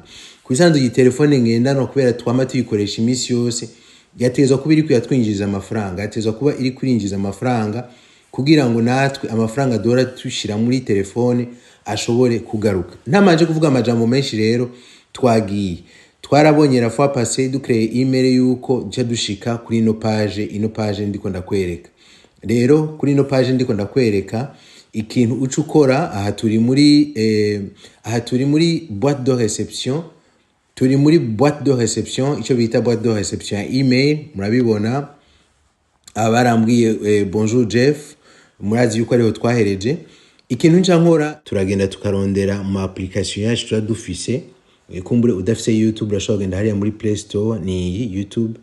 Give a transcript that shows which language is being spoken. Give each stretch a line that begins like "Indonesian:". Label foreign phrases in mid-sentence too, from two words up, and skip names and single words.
Rundi: Kubisanzwe iyi telefone ngendanwa kubera twama tuyikoresha imisi yose, yategezwa kuba iri kuyatwinjiza amafaranga, yategezwa kuba iri kurinjiza amafaranga kugira ngo natwe amafaranga dora tushira muri telefone ashobore kugaruka. Ntamaje kuvuga amajambo menshi rero, twarabonye
French: la fois passée
Rundi: dukreye email yuko nca dushika kuri ino page ndiko ndakwereka. Rero kuri ino page ndiko ndakwereka ikintu uca ukora. Aha turi muri
French: boîte de réception.
Rundi: Turi muri
French: boîte de réception,
Rundi: ico bita
French: boîte de réception
Rundi: ya email. Murabibona abarambwiye bonjour Jeff, murazi yuko ariho twahereje. Ikintu nca nkora, turagenda tukarondera mu application yacu tuba dufise. Kumbure udafise YouTube urashobora kugenda hariya muri Play Store, ni YouTube.